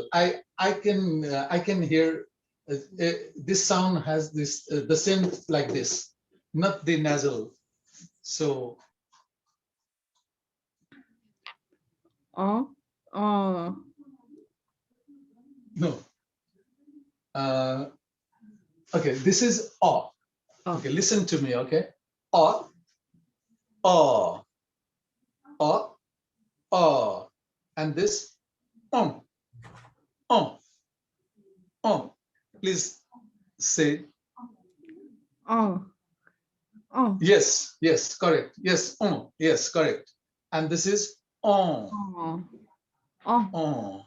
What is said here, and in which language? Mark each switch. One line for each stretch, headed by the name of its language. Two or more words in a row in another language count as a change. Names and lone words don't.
English: I can hear this sound has this the same like this, not the nasal. So no. Okay, this is o. Okay, listen to me. Okay, o, o, o, o, and this on, on, on. Please say yes, yes, correct. Yes, on, yes, correct. And this is on, on.